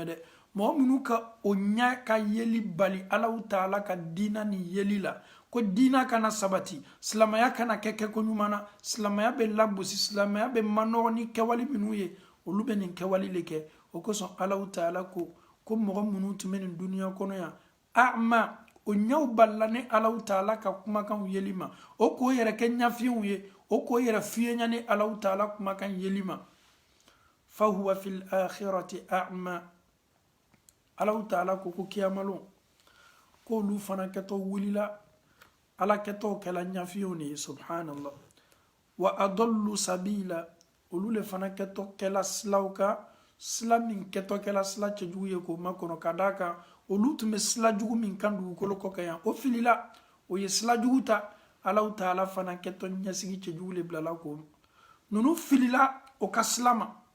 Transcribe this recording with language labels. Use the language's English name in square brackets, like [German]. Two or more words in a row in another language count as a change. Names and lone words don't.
[Bambara] dɛ mɔgɔ minnu ka o ɲɛ ka yeli bali Allahu taala ka diina ni yeli la ko diina kana sabati silamaya kana kɛ ko ɲuman na silamaya bɛ lagosi silamaya bɛ manɔgɔ ni kɛwale minnu ye olu bɛ nin kɛwale le kɛ o kosɔn Allahu taala ko mɔgɔ minnu tun bɛ nin duniya kɔnɔ yan a'ma o ɲɛw balila ni Allahu taala ka kumakan yeli ma o k'o yɛrɛ kɛ ɲafiyenw ye o k'o yɛrɛ fiyenya ni Allahu taala kumakan yeli ma [Arabic] فهو في الآخرة أعمى [Bambara] Allahu taala ko kiyamalon ko olu fana kɛtɔ wulila Ala kɛtɔ kɛla ɲafiyenw ni [Arabic] سبحان الله وأضل سبيلا [Bambara] olu le fana kɛtɔ kɛla silaw kan sila min kɛtɔ kɛla sila cɛjugu ye k'o makɔnɔ ka d'a kan olu tun bɛ sila jugu min kan dugukolo kɔ kan yan o filila o ye sila jugu ta Allahu taala fana kɛtɔ ɲɛsigi cɛjugu le bilala k'o ninnu filila o ka sila ma